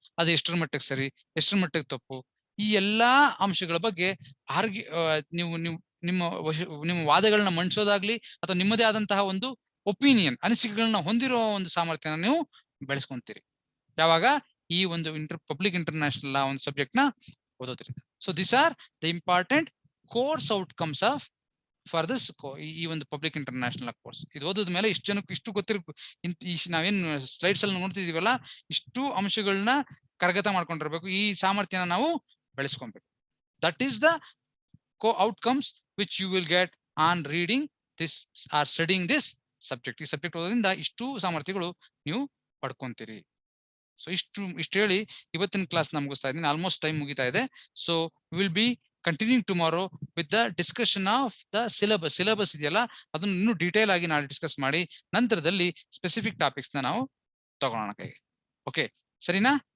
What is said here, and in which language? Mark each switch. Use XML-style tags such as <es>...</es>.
<kn>ಅದು ಎಷ್ಟರ ಮಟ್ಟಿಗೆ ಸರಿ, ಎಷ್ಟರ ಮಟ್ಟಿಗೆ ತಪ್ಪು, ಈ ಎಲ್ಲಾ ಅಂಶಗಳ ಬಗ್ಗೆ ನೀವು ನಿಮ್ಮ ವಾದಗಳನ್ನ ಮಂಡಿಸೋದಾಗ್ಲಿ ಅಥವಾ ನಿಮ್ಮದೇ ಆದಂತಹ ಒಂದು ಒಪಿನಿಯನ್, ಅನಿಸಿಕೆಗಳನ್ನ ಹೊಂದಿರೋ ಒಂದು ಸಾಮರ್ಥ್ಯನ ನೀವು ಬೆಳೆಸ್ಕೊಂತೀರಿ ಯಾವಾಗ ಈ ಒಂದು ಪಬ್ಲಿಕ್ ಇಂಟರ್ನ್ಯಾಷನಲ್ ಲಾ ಒಂದು ಸಬ್ಜೆಕ್ಟ್ ನ ಓದೋದ್ರಿಂದ.</kn> <en>So this are the important course outcomes of for this ಈ ಒಂದು public international course.</en> <kn>ಇದು ಓದೋದ ಮೇಲೆ ಇಷ್ಟು ಗೊತ್ತಿರ್ಬೇಕು. ನಾವೇನ್ ಸ್ಲೈಡ್ಸ್ ಅಲ್ಲಿ ನೋಡ್ತಿದೀವಲ್ಲ, ಇಷ್ಟು ಅಂಶಗಳನ್ನ ಕರಗತ ಮಾಡ್ಕೊಂಡಿರ್ಬೇಕು. ಈ ಸಾಮರ್ಥ್ಯನ ನಾವು ಬೆಳೆಸ್ಕೊಬೇಕು.</kn> <en>That is the outcomes which you will get on reading this or studying this subject.</en> <kn>ಈ ಸಬ್ಜೆಕ್ಟ್ ಓದೋದ್ರಿಂದ ಇಷ್ಟು ಸಾಮರ್ಥ್ಯಗಳು ನೀವು ಪಡ್ಕೊಂತೀರಿ. ಸೊ ಇಷ್ಟು ಹೇಳಿ ಇವತ್ತಿನ ಕ್ಲಾಸ್ ನಾನು ಮುಗಿಸ್ತಾ ಇದ್ದೀನಿ. ಆಲ್ಮೋಸ್ಟ್ ಟೈಮ್ ಮುಗಿತಾ ಇದೆ.</kn> <en>so will be continuing tomorrow with the discussion of the syllabus</en> <kn>ಇದೆಯಲ್ಲ, ಅದನ್ನು ಇನ್ನೂ ಡೀಟೇಲ್ ಆಗಿ ನಾಳೆ ಡಿಸ್ಕಸ್ ಮಾಡಿ ನಂತರದಲ್ಲಿ ಸ್ಪೆಸಿಫಿಕ್ ಟಾಪಿಕ್ಸ್ ನ ನಾವು ತಗೊಳ್ಳೋಣ ಕೈಗೆ. ಓಕೆ, ಸರಿನಾ?</kn>